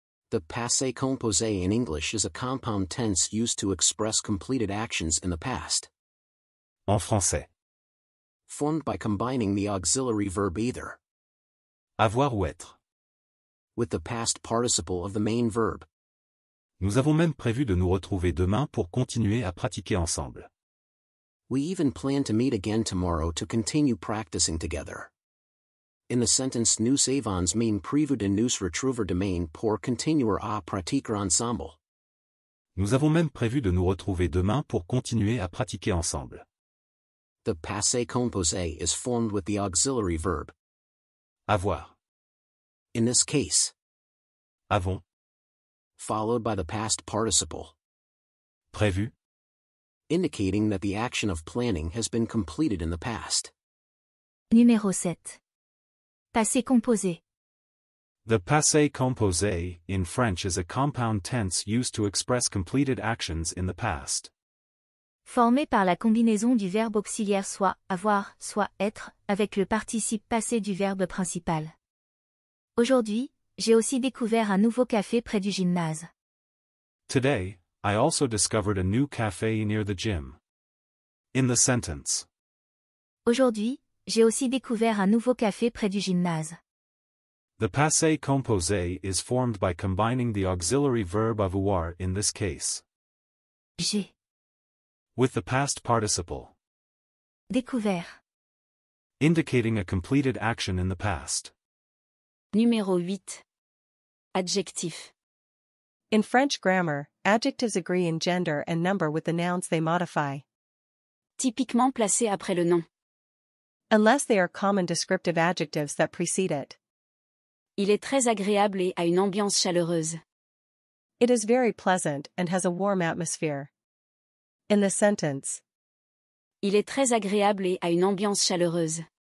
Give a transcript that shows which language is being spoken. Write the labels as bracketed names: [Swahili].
[English] The passé composé in English is a compound tense used to express completed actions in the past. [French] En français. [English] Formed by combining the auxiliary verb either [French] Avoir ou être. [English] with the past participle of the main verb. [French] Nous avons même prévu de nous retrouver demain pour continuer à pratiquer ensemble. [English] We even plan to meet again tomorrow to continue practicing together. In the sentence [French] nous avons même prévu de nous retrouver demain pour continuer à pratiquer ensemble. Nous avons même prévu de nous retrouver demain pour continuer à pratiquer ensemble. [English] The passé composé is formed with the auxiliary verb. [French] Avoir. [English] In this case. [French] Avons. [English] Followed by the past participle. [French] Prévu. [English] Indicating that the action of planning has been completed in the past. [French] Numéro 7. Passé composé. [English] The passé composé in French is a compound tense used to express completed actions in the past. [French] Formé par la combinaison du verbe auxiliaire soit avoir, soit être, avec le participe passé du verbe principal. Aujourd'hui, j'ai aussi découvert un nouveau café près du gymnase. [English] Today, I also discovered a new cafe near the gym. In the sentence. [French] Aujourd'hui, j'ai aussi découvert un nouveau café près du gymnase. [English] The passé composé is formed by combining the auxiliary verb avoir in this case. [French] J'ai [English] With the past participle. [French] découvert. [English] Indicating a completed action in the past. [French] Numéro 8. Adjectif. [English] In French grammar, adjectives agree in gender and number with the nouns they modify. [French] Typiquement placé après le nom. [English] Unless they are common descriptive adjectives that precede it. [French] Il est très agréable et a une ambiance chaleureuse. [English] It is very pleasant and has a warm atmosphere. In the sentence. [French] Il est très agréable et a une ambiance chaleureuse.